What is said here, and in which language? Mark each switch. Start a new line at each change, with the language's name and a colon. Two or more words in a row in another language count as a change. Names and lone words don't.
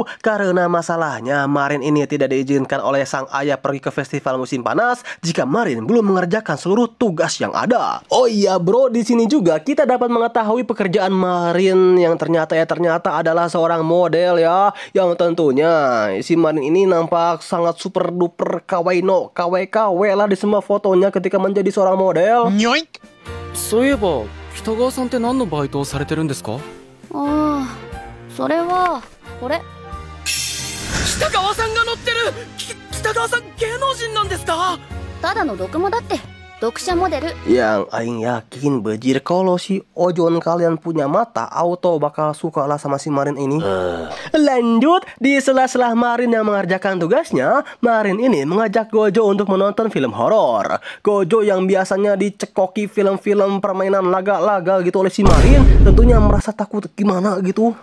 Indonesian: Karena masalahnya Marin ini tidak diizinkan oleh sang ayah pergi ke festival musim panas jika Marin belum mengerjakan seluruh tugas yang ada. Oh iya bro, di sini juga kita dapat mengetahui pekerjaan Marin yang ternyata adalah seorang model ya. Yang tentunya si Marin ini nampak sangat
English: super duper
Indonesian: kawaii lah di semua fotonya ketika menjadi seorang model.
Japanese: そういえば北川さんって何のバイトをされてるんですか？ああ、それはこれ。北川さんが乗ってる。北川さん芸能人なんですか？ただの読モだって。読者モデル。
Indonesian: Yang aing yakin bejir kalau si ojon kalian punya mata, auto bakal suka lah sama si Marin ini. Lanjut, di sela-sela Marin yang mengerjakan tugasnya, Marin ini mengajak Gojo untuk menonton film horor. Gojo yang biasanya dicekoki film-film permainan laga-laga gitu oleh si Marin, tentunya merasa takut gimana gitu.